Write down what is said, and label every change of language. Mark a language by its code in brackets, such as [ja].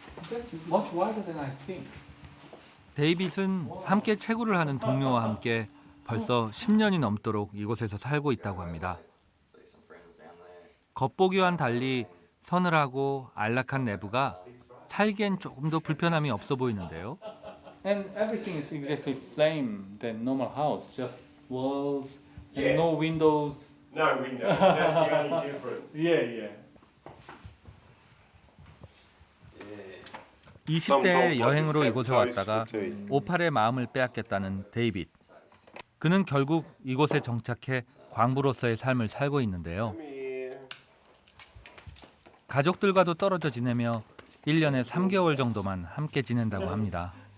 [en] That's much wider than I think. [ko] 데이빗은 함께 채굴을 하는 동료와 함께 벌써 10년이 넘도록 이곳에서 살고 있다고 합니다. 겉보기와는 달리 서늘하고 안락한 내부가 살기엔 조금 더 불편함이 없어 보이는데요. [en] And everything is exactly same than normal house. Just walls and Yeah. no windows. No windows. That's the only difference. Yeah. [ko] 20대 여행으로 이곳에 왔다가 오팔의 마음을 빼앗겼다는 데이빗. 그는 결국 이곳에 정착해 광부로서의 삶을 살고 있는데요. 가족들과도 떨어져 지내며 1년에 3개월 정도만 함께 지낸다고 합니다.